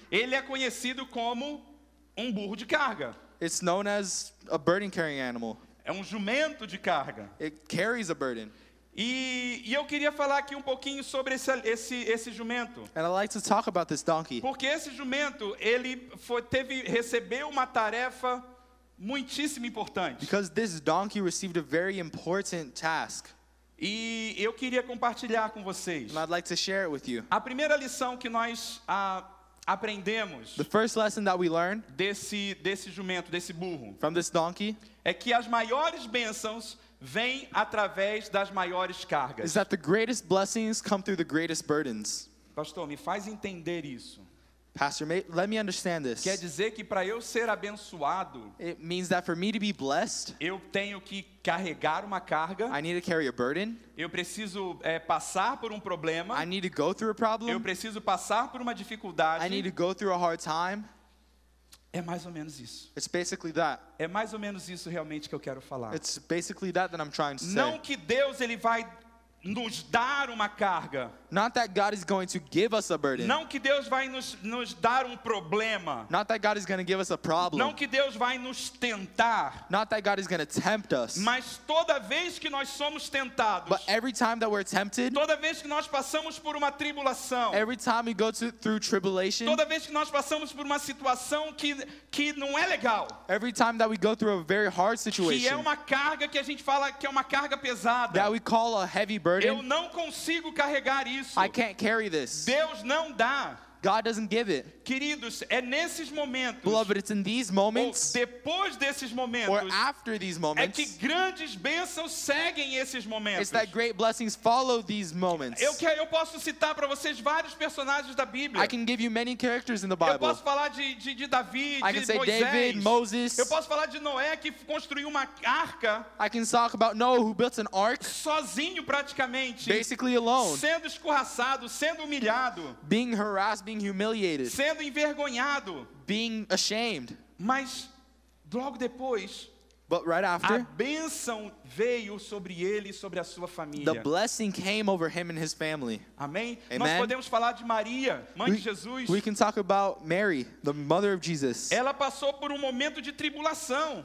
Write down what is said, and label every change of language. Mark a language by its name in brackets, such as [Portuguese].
[Portuguese] ele é conhecido como um burro de carga. [English] it's known as a burden-carrying animal. [Portuguese] É um jumento de carga. [English] It carries a burden. [Portuguese] E eu queria falar aqui um pouquinho sobre esse jumento. [English] And I'd like to talk about this donkey. [Portuguese] Porque esse jumento, ele recebeu uma tarefa muitíssimo importante. [English] Because this donkey received a very important task. [Portuguese] E eu queria compartilhar com vocês. [English] And I'd like to share it with you. [Portuguese] A primeira lição que nós aprendemos [English] The first lesson that we learned [Portuguese] desse jumento, desse burro, [English] from this donkey [Portuguese] é que as maiores bênçãos vêm através das maiores cargas. [English] is that the greatest blessings come through the greatest burdens. [Portuguese] Pastor, me faz entender isso. [English] Pastor, let me understand this. [Portuguese] Quer dizer que para eu ser abençoado, [English] It means that for me to be blessed, [Portuguese] eu tenho que carregar uma carga, [English] I need to carry a burden. [Portuguese] eu preciso passar por um problema, [English] I need to go through a [Portuguese] eu [English] problem. [Portuguese] preciso passar por uma [English] I need [Portuguese] dificuldade. [English] to go through a hard time. [Portuguese] É mais ou menos isso. [English] It's basically that. [Portuguese] É mais ou menos isso realmente que eu quero falar. [English] It's basically that I'm trying to [Portuguese] Não [English] say. [Portuguese] que Deus ele vai nos dar uma carga. [English] Not that God is going to give us a burden. [Portuguese] Não que Deus vai nos dar um problema. [English] Not that God is going to give us a [Portuguese] Não [English] problem. [Portuguese] que Deus vai nos tentar. [English] Not that God is going to tempt us. [Portuguese] Mas toda vez que nós somos tentados, [English] But every time that we're tempted, [Portuguese] toda vez que nós passamos por uma tribulação, [English] every time we go through tribulation, [Portuguese] toda vez que nós passamos por uma situação que não é legal, [English] every time that we go through a very hard [Portuguese] que é [English] situation, [Portuguese] uma carga que a gente fala que é uma carga pesada, [English] that we call a heavy [Portuguese] eu [English] burden, [Portuguese] não consigo carregar isso. [English] I can't carry this. [Portuguese] Deus não dá. [English] God doesn't give it. [Portuguese] Queridos, é nesses momentos, [English] Beloved, it's in these [Portuguese] ou [English] moments, [Portuguese] depois desses [English] or [Portuguese] momentos, [English] after these [Portuguese] é [English] moments, [Portuguese] que grandes bênçãos seguem esses momentos. [English] it's that great blessings follow these moments. [Portuguese] Eu posso citar para vocês vários personagens da Bíblia. [English] I can give you many characters in the [Portuguese] Eu [English] Bible. [Portuguese] posso falar de Davi, [English] I can [Portuguese] de [English] say [Portuguese] Moisés. [English] David, Moses. [Portuguese] Eu posso falar de Noé que construiu uma arca [English] I can talk about Noah who built an ark [Portuguese] sozinho praticamente, [English] basically alone, [Portuguese] sendo escorraçado, sendo humilhado, [English] being harassed, being humiliated, [Portuguese] sendo envergonhado. [English] being ashamed. [Portuguese] Mas logo depois, [English] But right [Portuguese] a [English] after, [Portuguese] bênção veio sobre ele e sobre a sua [English] the [Portuguese] família. [English] blessing came over him and his family. [Portuguese] Amém? [English] Amen. [Portuguese] Nós podemos falar de Maria, mãe de Jesus. [English] We can talk about Mary, the mother of Jesus. [Portuguese] Ela passou por um momento de tribulação.